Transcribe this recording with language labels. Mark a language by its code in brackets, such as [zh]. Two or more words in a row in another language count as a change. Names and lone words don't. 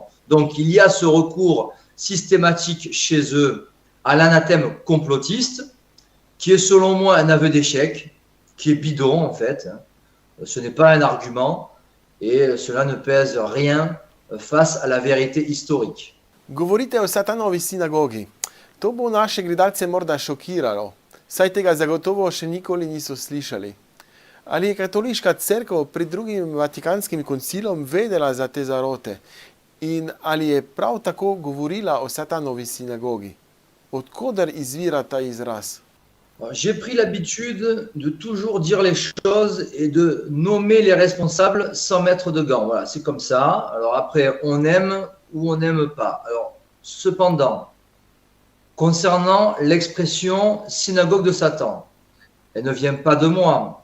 [fr] Donc il y a ce recours systématique chez eux à l'anathème complotiste. qui est selon moi un aveu d'échec, qui est bidon en fait. Ce n'est pas un argument et cela ne pèse rien face à la vérité historique. [sl] Govorite o satanovi sinagogi. To bo naše gledalce morda šokiralo, saj tega zagotovo še nikoli niso slišali. Ali je katoliška cerkev pred drugim vatikanskim koncilom vedela za te zarote in ali je prav tako govorila o satanovi sinagogi? Od koder izvira ta izraz? [fr] J'ai pris l'habitude de toujours dire les choses et de nommer les responsables sans mettre de gants. Voilà, c'est comme ça. Alors après, on aime ou on n'aime pas. Alors, cependant, concernant l'expression synagogue de Satan, elle ne vient pas de moi.